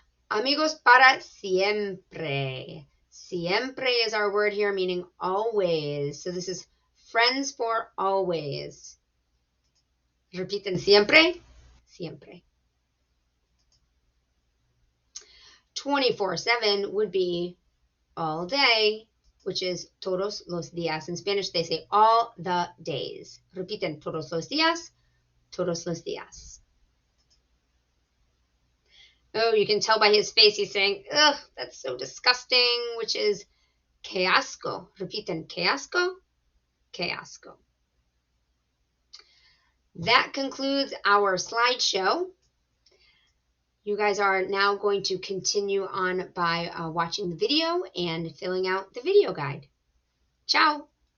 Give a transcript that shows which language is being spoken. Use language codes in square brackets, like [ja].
[es] Amigos para siempre. [en] Siempre is our word here, meaning always. So this is friends for always. [es] Repiten siempre, siempre. [en] 24/7 would be all day, which is [es] todos los días. [en] In Spanish, they say all the days. [es] Repiten todos los días, todos los días. [en] Oh, you can tell by his face he's saying, ugh, that's so disgusting, which is [es] que asco. Repiten, que asco, que asco. [en] That concludes our slideshow. You guys are now going to continue on by watching the video and filling out the video guide. Ciao!